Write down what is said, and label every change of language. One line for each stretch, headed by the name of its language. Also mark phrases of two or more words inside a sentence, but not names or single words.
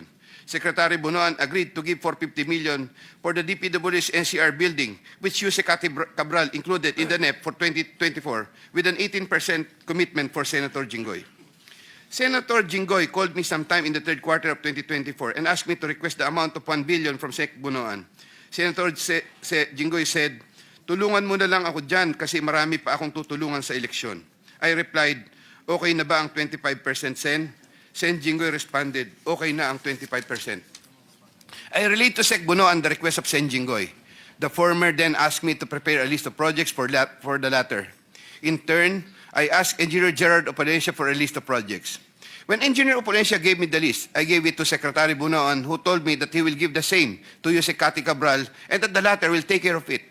English: Secretary Bonoan agreed to give 450 million for the DPWH NCR building, which Usec Cabral included in the NEP for 2024, with an 18% commitment for Senator Jingoy. Senator Jingoy called me sometime in the third quarter of 2024 and asked me to request the amount of 1 billion from Sec Bonoan. Senator Jingoy said,
Filipino: "Tulungan mo na lang ako dyan kasi marami pa akong tutulungan sa eleksyon."
English: I replied,
Filipino: "Okay na ba ang 25% Sen?"
English: Sen Jingoy responded,
Filipino: "Okay na ang 25%.
English: I relayed to Sec Bonoan the request of Sen Jingoy. The former then asked me to prepare a list of projects for the latter. In turn, I asked Engineer Gerard Opalencia for a list of projects. When Engineer Opalencia gave me the list, I gave it to Secretary Bonoan, who told me that he will give the same to Usec Cabral and that the latter will take care of it.